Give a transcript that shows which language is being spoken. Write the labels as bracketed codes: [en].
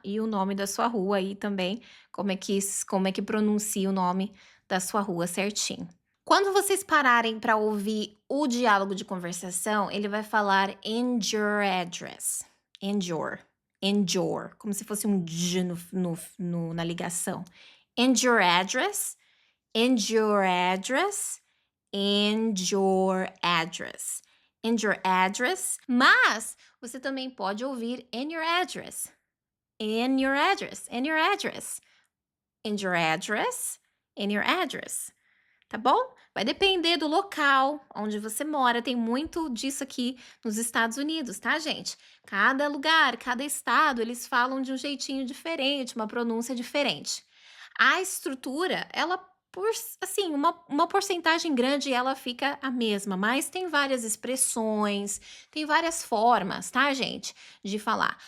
[pt] E o nome da sua rua aí também, como é que pronuncia o nome da sua rua certinho. Quando vocês pararem para ouvir o diálogo de conversação, ele vai falar [en] and your address. And your, [pt] como se fosse um J na ligação. [en] And your address, and your address, and your address. And your address, mas você também pode ouvir and your address. And your address, and your address. And your address, and your address. [pt] Tá bom? Vai depender do local onde você mora. Tem muito disso aqui nos Estados Unidos, tá, gente? Cada lugar, cada estado, eles falam de um jeitinho diferente, uma pronúncia diferente. A estrutura, ela, assim, uma porcentagem grande, ela fica a mesma, mas tem várias expressões, tem várias formas, tá, gente, de falar.